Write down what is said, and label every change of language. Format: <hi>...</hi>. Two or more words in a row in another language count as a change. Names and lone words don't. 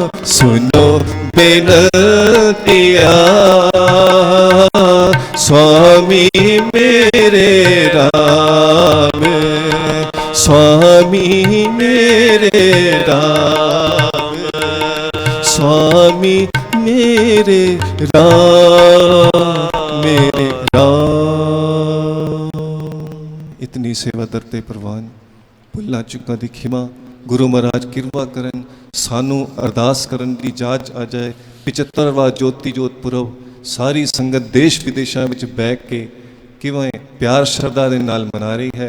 <hi>सुनो बेनतिया स्वामी मेरे राम, स्वामी मेरे राम, स्वामी मेरे राम, मेरे राम।</hi> <pa>ਇਤਨੀ ਸੇਵਾ ਦਰਤੇ ਪ੍ਰਵਾਨ, ਭੁੱਲਾਂ ਚੁੱਕਾਂ ਦੀ ਖਿਮਾ। ਗੁਰੂ ਮਹਾਰਾਜ ਕਿਰਪਾ ਕਰਨ, ਸਾਨੂੰ ਅਰਦਾਸ ਕਰਨ ਦੀ ਜਾਚ ਆ ਜਾਏ। 75ਵਾਂ ਜੋਤੀ ਜੋਤ ਪੁਰਬ ਸਾਰੀ ਸੰਗਤ</pa> <hi>देश विदेशों में बैठ के</hi> <pa>ਕਿਵੇਂ ਪਿਆਰ ਸ਼ਰਧਾ ਦੇ ਨਾਲ ਮਨਾ ਰਹੀ ਹੈ।</pa>